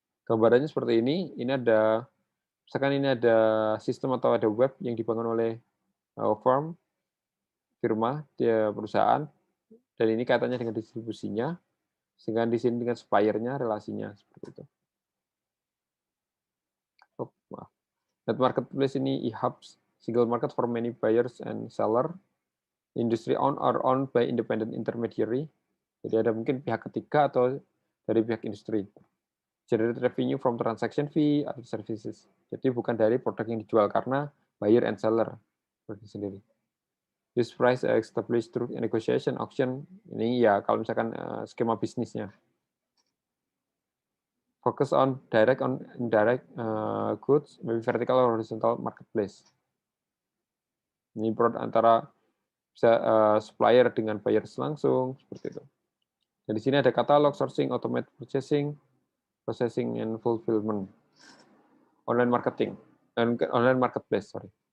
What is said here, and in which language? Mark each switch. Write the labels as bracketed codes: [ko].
[id] Gambarannya seperti ini ada, misalkan ini ada sistem atau ada web yang dibangun oleh firm, firma, dia perusahaan, dan ini kaitannya dengan distribusinya, sehingga di sini dengan supplier-nya relasinya seperti itu. Oh, maaf. [en] Net marketplace ini e-hubs, single market for many buyers and seller, industry owned or owned by independent intermediary. [id] Jadi ada mungkin pihak ketiga atau dari pihak industri. [en] Generate revenue from transaction fee [id] atau services. Jadi bukan dari produk yang dijual karena [en] buyer and seller [id] bagi sendiri. [en] This price established through negotiation auction. [id] Ini ya kalau misalkan skema bisnisnya. [en] Focus on direct on indirect goods, maybe vertical or horizontal marketplace. [id] Ini produk antara bisa supplier dengan buyers langsung seperti itu. Dan di sini ada katalog, [en] sourcing, automated purchasing, processing and fulfillment, online marketing, dan online marketplace, sorry.